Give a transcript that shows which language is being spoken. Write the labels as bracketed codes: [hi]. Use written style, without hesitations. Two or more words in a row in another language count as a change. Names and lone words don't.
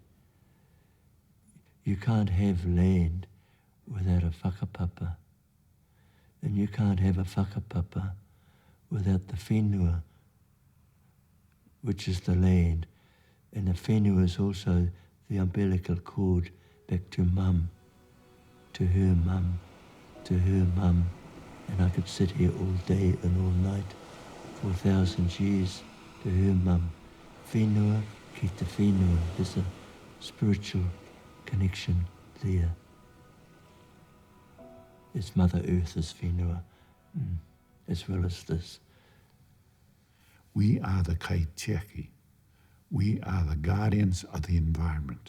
[en] You can't have land without a whakapapa, and you can't have a whakapapa without the whenua, which is the land, and the whenua is also the umbilical cord back to mum, to her mum, to her mum. And I could sit here all day and all night for 1,000 years to her mum. [mi] Whenua ki te whenua. [en] There's a spiritual connection there. It's Mother Earth's whenua, as well as this. We are the Kai Tahu. We are the guardians of the environment.